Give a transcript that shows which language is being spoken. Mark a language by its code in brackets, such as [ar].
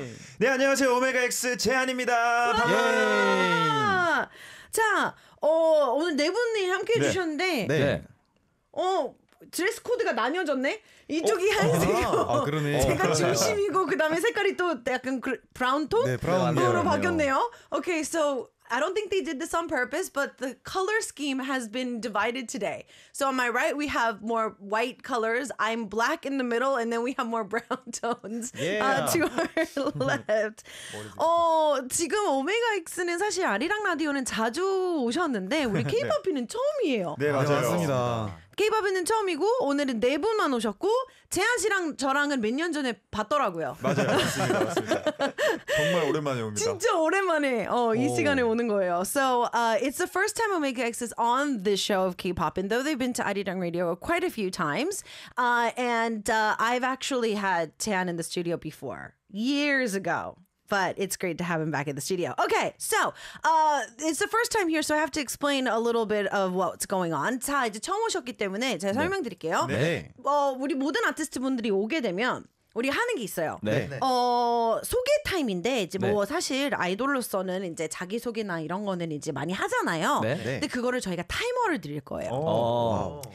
[ko] 예. 네, 안녕하세요. 오메가 X 재한입니다. 반갑습니다. 예. 자, 오늘 네 분이 함께 네. 해주셨는데. 네. 드레스 코드가 나뉘어졌네. 이쪽이 하얀색이고. 아, 그러네. 제가 중심이고, 그 다음에 색깔이 또 약간 브라운 톤? 네, 브라운 톤으로 네, 바뀌었네요. [en] Okay, so. I don't think they did this on purpose, but the color scheme has been divided today. So on my right, we have more white colors. I'm black in the middle, and then we have more brown tones to our left. [ko] 지금 오메가 X는 사실 아리랑 라디오는 자주 오셨는데 우리 K-POP이는 네. 처음이에요. 네, 맞아요. 맞습니다. K-POP이는 처음이고 오늘은 네 분만 오셨고 재한 씨랑 저랑은 몇 년 전에 봤더라고요. 맞아요. 맞습니다. 정말 오랜만에 옵니다. 진짜 오랜만에 이 시간에 오는 거예요. [en] So it's the first time Omega X is on the show of K-POP. And though they've been to Arirang Radio quite a few times, I've actually had 재한 in the studio before, years ago. But it's great to have him back in the studio. Okay, so it's the first time here, so I have to explain a little bit of what's going on. [ko] 자, 이제 처음 오셨기 때문에 제가 설명드릴게요. 네. 우리 모든 아티스트분들이 오게 되면 우리 하는 게 있어요. 네. 소개 타임인데 이제 뭐 네. 사실 아이돌로서는 이제 자기 소개나 이런 거는 이제 많이 하잖아요. 네. 근데 그거를 저희가 타이머를 드릴 거예요. 오. 오.